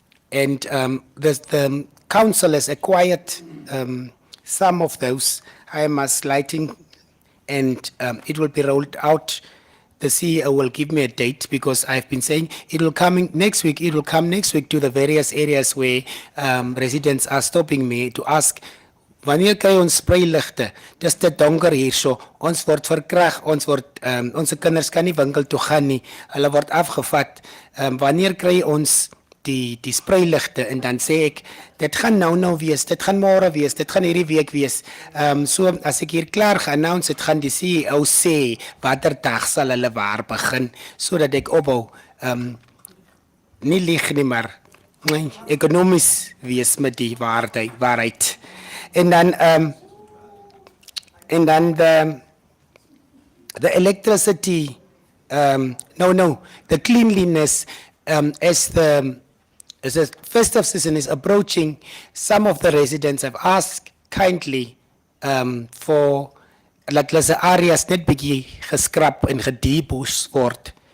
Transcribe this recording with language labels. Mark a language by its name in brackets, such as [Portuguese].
[English] And the council has acquired some of those high mask lighting, and it will be rolled out. The CEO will give me a date because I've been saying it will come next week. It will come next week to the various areas where residents are stopping me to ask, [Afrikaans] wanneer kry ons sprayligte? Dis te donker hierso. Ons word verkrag, ons kinders kan nie winkel toe gaan nie. Hulle word afgevat. Wanneer kry ons die sprayligte? En dan sê ek, dit gaan nou wees, dit gaan môre wees, dit gaan hierdie week wees. So as ek hier klaar ge-announce het, gaan die CEO sê watter dag sal hulle waar begin, sodat ek opbou. Nie lieg nie, maar ekonomies wees met die waarheid. En dan [English] the electricity, the cleanliness, as the festive season is approaching, some of the residents have asked kindly for [Afrikaans] dat hulle se areas net bietjie geskrap en gedebush word.